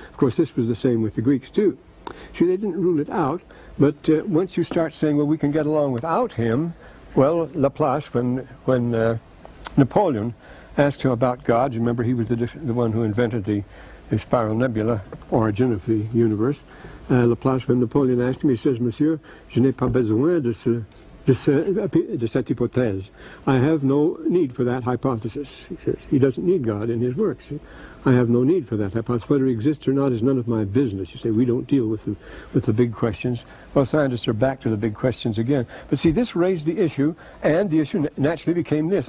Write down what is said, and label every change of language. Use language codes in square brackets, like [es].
[en] Of course, this was the same with the Greeks too. See, they didn't rule it out, but once you start saying, well, we can get along without him, well, Laplace, when Napoleon asked him about God, you remember he was the one who invented the spiral nebula, origin of the universe. [fr] Laplace, when Napoleon asked him, he says, Monsieur, je n'ai pas besoin de cette hypothèse. [en] I have no need for that hypothesis. He says he doesn't need God in his works. I have no need for that hypothesis. Whether he exists or not is none of my business. You say we don't deal with the big questions. Well, scientists are back to the big questions again. But see, this raised the issue, and the issue naturally became this.